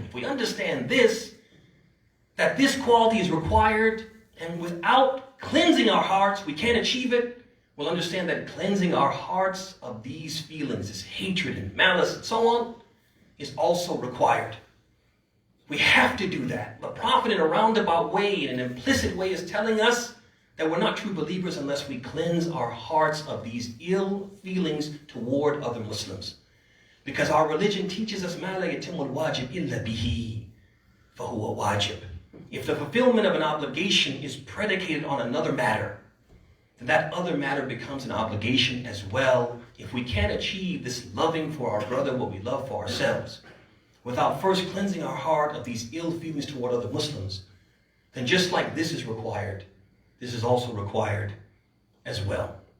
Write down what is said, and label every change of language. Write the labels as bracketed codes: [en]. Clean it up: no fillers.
[en] If we understand this, that this quality is required, and without cleansing our hearts, we can't achieve it, we'll understand that cleansing our hearts of these feelings, this hatred and malice and so on, is also required. We have to do that. The Prophet, in a roundabout way, in an implicit way, is telling us that we're not true believers unless we cleanse our hearts of these ill feelings toward other Muslims. Because our religion teaches us, [ar] مَا لَا يَتِمُّ الْوَاجِبْ إِلَّا بِهِ فَهُوَ وَاجِبْ. [en] If the fulfillment of an obligation is predicated on another matter, then that other matter becomes an obligation as well. If we can't achieve this loving for our brother what we love for ourselves, without first cleansing our heart of these ill feelings toward other Muslims, then just like this is required, this is also required as well.